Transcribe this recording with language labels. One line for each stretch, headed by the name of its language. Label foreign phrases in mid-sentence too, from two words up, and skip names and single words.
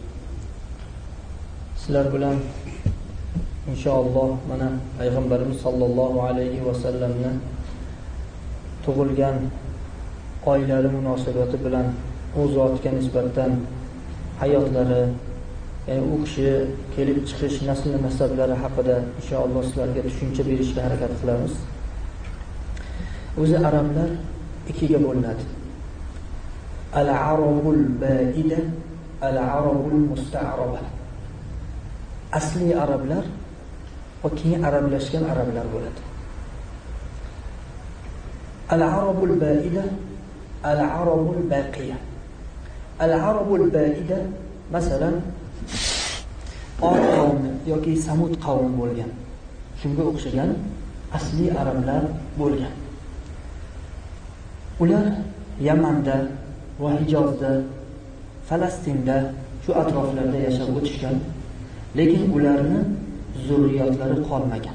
Uzbek: Sizlar bilan inshaalloh mana payg'ambarimiz
Arabic: صلى الله عليه وسلم
Uzbek: tug'ilgan oilali munosabati bilan u zotga nisbatan hayotlari, ya'ni u kishi kelib chiqish nasl nasablari haqida inshaalloh sizlarga tushuncha berishga harakat qilamiz. O'zi arablar ikkiga bo'linadi.
Arabic: العرب البائدة، العرب المستعربة.
Uzbek: Asli arablar va keyin arablashgan arablar bo'ladi.
Arabic: العرب البائدة، العرب الباقية. العرب البائدة
Uzbek: masalan Od qavmi yoki Samud qavmi bo'lgan. Shunga o'xshagan asli arablar bo'lgan. Ular Yamanda va Hijozda, Falastinda shu atroflarda yashab o'tishgan, lekin ularni zurriyotlari qolmagan.